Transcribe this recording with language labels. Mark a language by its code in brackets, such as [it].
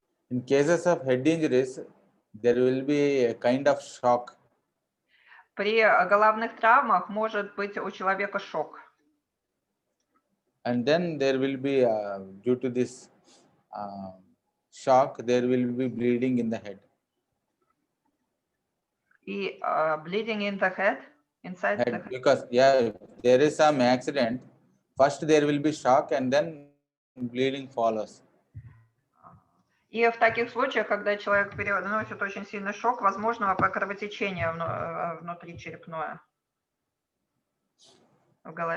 [en] In cases of head injuries, there will be a kind of shock. [ru] При головных травмах может быть у человека шок. [en] And then there will be, due to this shock, there will be bleeding in the head. [ru] И [en] bleeding in the head, inside the head. Because yeah, there is some accident. First there will be shock and then bleeding follows. [ru] И в таких случаях, когда человек переносит очень сильный шок, возможно кровотечение внутричерепное в голове.